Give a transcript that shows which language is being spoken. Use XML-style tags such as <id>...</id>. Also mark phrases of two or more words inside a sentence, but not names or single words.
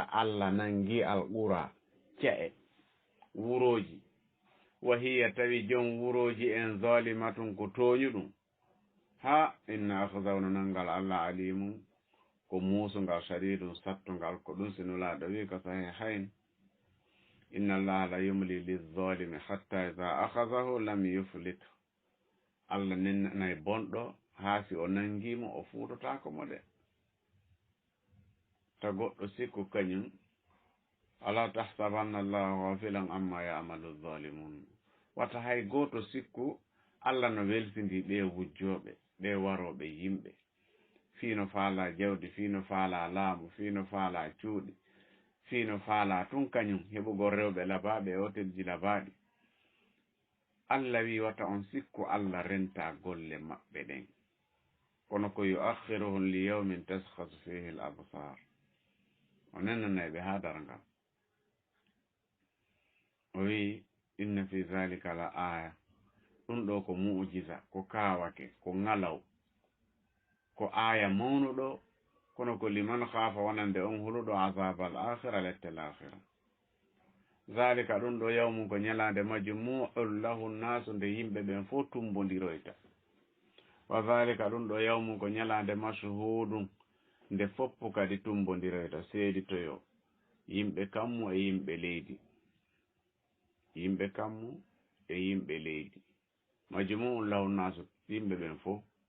<ff>allah nangi al qura ce'e wuroji</ff> <ar>وهي</ar> <ff>tawi jom wuroji en zalimatun ko tooñu ɗum ha inna akhzawno nangal allah alimum ko muusungal shadidum sattungal ko ɗum sinulaɗo wi ko sahi hayn</ff> <ar>إن الله ليملي للظالم حتى إذا أخذه لم يفلته</ar> <ff>allah nennanayi bonɗo haa si o nangimo o fuutotako mo de ta goɗɗo sikku kañum</ff> <ar>ألا تحسبن الله غافلا عما يعمل الظالمون</ar> <ff>wata hay goto sikku allah no welsindi ɓe wujjoɓe ɓe waroɓe yimɓe fiino faala jawdi fiino faala laamu fiino faala cuuɗi fiino faala tun kañum heɓugol rewɓe labaɓe e hotelji labaɗi allah wi wata on sikku allah renta golle maɓɓe ɗen kono ko</ff> <ar>يؤخرهم ليوم تشخص فيه الأبصار</ar> <ff>o nennanayiɓe ha darngal o wi</ff> <ar>إن في ذلك لآية</ar> <ff>ɗum ɗo ko mu'jiza ko kawake ko ngalaw ko aya mawnuɗo kono ko</ff> <ar>لمن خاف</ar> <ff>wonande on huluɗo</ff> <ar>عذاب الآخرة</ar> <ff>lette l akhira zalika ɗum ɗo yawmum ko ñalande</ff> <ar>مجموع له الناس</ar> <ff>nde yimɓe ɓen fof tumbodiroyta</ff> <ar>وذلك</ar> <ff>ɗum ɗo yawmum ko ñalande mashhudum nde foppu kadi tumbodiroyta seeditoyo yimɓe kammu e yimɓe leydi yimɓe kammu e yimɓe leydi</ff> <ar>مجموع له الناس</ar> <ff>yimɓe ɓen fof</ff>